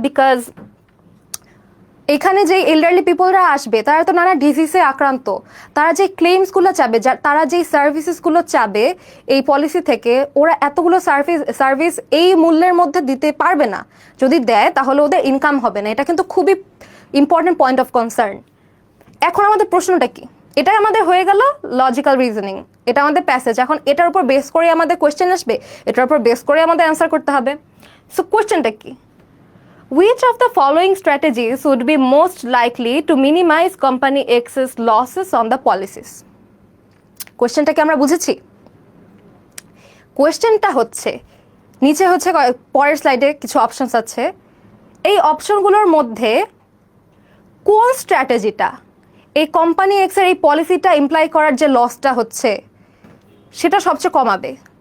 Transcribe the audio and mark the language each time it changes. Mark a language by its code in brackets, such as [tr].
[bn] Because এখানে যে elderly পিপলরা আসবে তারা তো নানা ডিজিজে আক্রান্ত, তারা যে ক্লেমসগুলো চাবে, তারা যেই সার্ভিসেসগুলো চাবে এই পলিসি থেকে, ওরা এতগুলো সার্ভিস এই মূল্যের মধ্যে দিতে পারবে না। যদি দেয় তাহলে ওদের ইনকাম হবে না। এটা কিন্তু খুবই ইম্পর্টেন্ট পয়েন্ট অফ কনসার্ন। এখন আমাদের প্রশ্নটা কি? এটাই আমাদের হয়ে গেল লজিক্যাল রিজনিং, এটা আমাদের প্যাসেজ। এখন এটার উপর বেস করে আমাদের কোয়েশ্চেন আসবে, এটার উপর বেস করে আমাদের অ্যান্সার করতে হবে। সো কোয়েশ্চেনটা কি? [en] Which of the following strategies would be most likely to minimize company X's losses on the policies? [bn] কোয়েশ্চেনটাকে আমরা বুঝেছি? কোয়েশ্চেনটা হচ্ছে নিচে হচ্ছে পরের স্লাইডে কিছু অপশনস আছে। এই অপশনগুলোর মধ্যে কোন স্ট্র্যাটেজিটা এই কোম্পানি এক্স এর এই পলিসিটা ইমপ্লাই করার যে লসটা হচ্ছে সেটা সবচেয়ে কমাবে?